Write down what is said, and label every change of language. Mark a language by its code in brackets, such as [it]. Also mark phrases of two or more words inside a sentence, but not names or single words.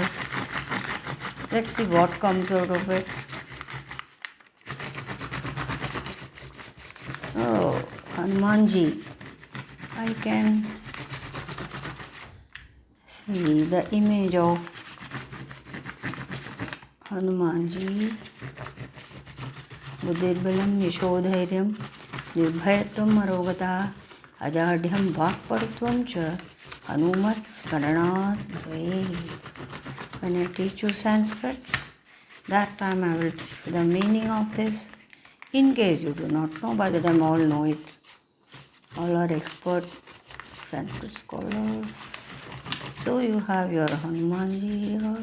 [en] Let's see what comes out of it. Oh, Hanumanji. I can see the image of Hanumanji. [sa] बुद्धिर्बलं यशोधैर्यं निर्भयत्वम् अरोगता अजाड्यं वाक्पटुत्वं च हनुमत् स्मरणात् भवेत्. [en] When I teach you Sanskrit, that time I will teach you the meaning of this. In case you do not know, by the time all know it. All are expert Sanskrit scholars. So you have your Hanumanji here.